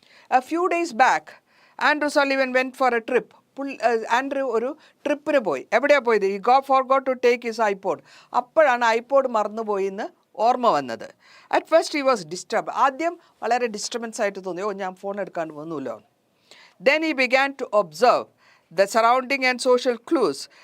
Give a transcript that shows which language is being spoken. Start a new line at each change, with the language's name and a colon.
English: A few days back, Andrew Sullivan went for a trip.
Malayalam: Andrew ഒരു ട്രിപ്പിന് പോയി. എവിടെയാണ് പോയത്?
English: He forgot to take his iPod.
Malayalam: അപ്പോഴാണ് ഐപോഡ് മറന്നുപോയി എന്ന് ഓർമ്മ വന്നത്.
English: At first he was disturb.
Malayalam: ആദ്യം വളരെ ഡിസ്റ്റർബൻസ് ആയിട്ട് തോന്നി, ഞാൻ ഫോൺ എടുക്കാണ്ട് വന്നുല്ലോ.
English: Then he began to observe the surrounding and social clues.